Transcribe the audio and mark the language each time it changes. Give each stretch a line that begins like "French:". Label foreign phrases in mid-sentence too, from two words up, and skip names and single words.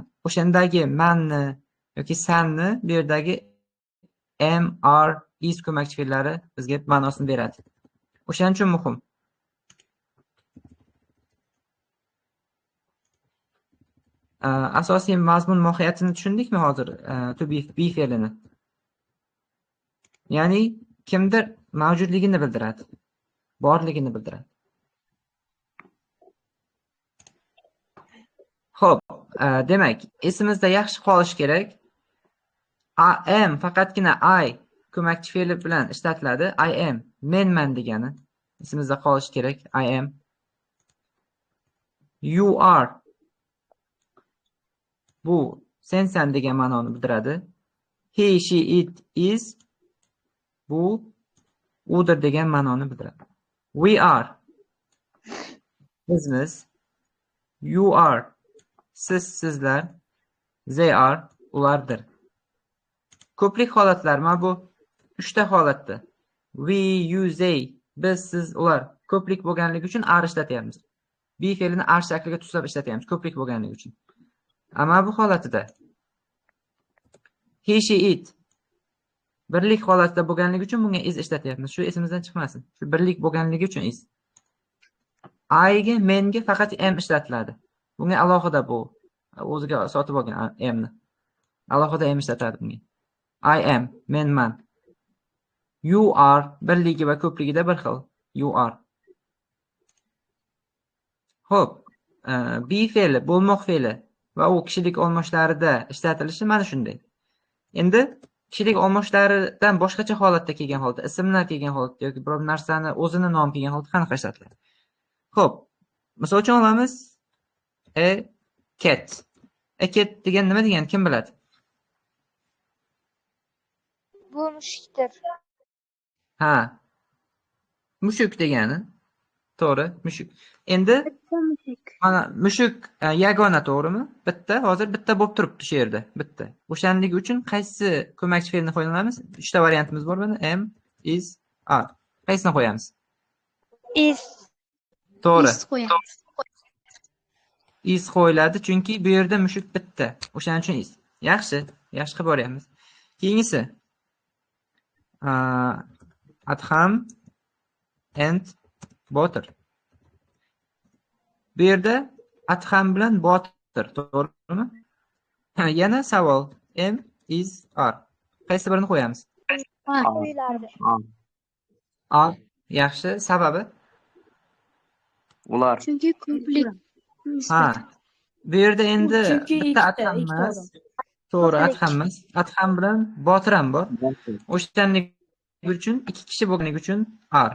Uzbek: O'shandagi manni yoki sanni bu yerdagi
English: am, are, is
Uzbek: ko'makchi fe'llari bizga ma'nosini beradi. O'shaning uchun muhim. Asosiy mazmun mohiyatini tushundikmi hozir?
English: To be
Uzbek: fe'lini. Ya'ni kimdir mavjudligini bildiradi. Borligini bildiradi. Xo'p, demak, esimizda yaxshi qolish kerak.
English: I am
Uzbek: faqatgina I ko'makchi fe'li bilan ishlatiladi.
English: I am
Uzbek: menman degani esimizda qolish kerak.
English: I am. You are
Uzbek: bu sensan degan ma'noni bildiradi.
English: He, she, it, is
Uzbek: bu udir degan ma'noni bildiradi.
English: We are bizmiz. You are
Uzbek: siz, sizlar.
English: They are ulardir.
Uzbek: Ko'plik holatlar mana bu 3 ta holatda.
English: We, you, they,
Uzbek: biz, siz, ular ko'plik bo'lganligi uchun are ishlatyapmiz. Be fe'lini are shakliga tushirib ishlatyapmiz ko'plik bo'lganligi uchun. Ammo bu holatida
English: he, she, it
Uzbek: birlik holatida bo'lganligi uchun bunga is ishlatyapmiz. Shu esimizdan chiqmasin. Shu birlik bo'lganligi uchun is. I ga, menga faqat am ishlatiladi. Bunga alohida bu o'ziga sotib olgan amni. Alohida am ishlatadi bunga.
English: I am,
Uzbek: menman.
English: You are
Uzbek: birligi va ko'pligida bir xil.
English: You are.
Uzbek: Xo'p, be fe'li, bo'lmoq fe'li va u kishilik olmoshlarida ishlatilishi mana shunday. Endi kishilik olmoshlaridan boshqacha holatda kelgan holda, ismlar kelgan holatda yoki biror narsani o'zini nomi kelgan holda qanaqa ishlatiladi? Xo'p, misol uchun olamiz
English: a cat. A cat
Uzbek: degan nima degani kim biladi? Bu mushukdir. Ha. Mushuk degani. To'g'ri, mushuk. Endi mana mushuk yagona, to'g'rimi? Bitta, hozir bitta bo'lib turibdi shu yerda, bitta. O'shanligi uchun qaysi ko'makchi fe'lni qo'llanamiz? 3 ta variantimiz bor mana,
English: am, is, are.
Uzbek: Qaysini qo'yamiz? Is. To'g'ri. Is qo'yamiz. Is qo'yiladi, chunki bu yerda mushuk bitta. O'shaning uchun is. Yaxshi qilib boryapmiz. Keyingisi. Adham and botir. Bu yerda adham bilan botir, to'g'rimi? Yana savol.
English: Am, is, are.
Uzbek: Qaysi birini qo'yamiz? Qo'yiladi. Are. Yaxshi, sababi? Ular. Chunki ko'plik. Ha. Bu yerda endi Chunki bitta ikkita adhammas. odam. To'g'ri, Ko'plik. adhammas. Adham bilan botir ham bor. O'shanligi uchun 2 kishi bo'lganligi uchun are.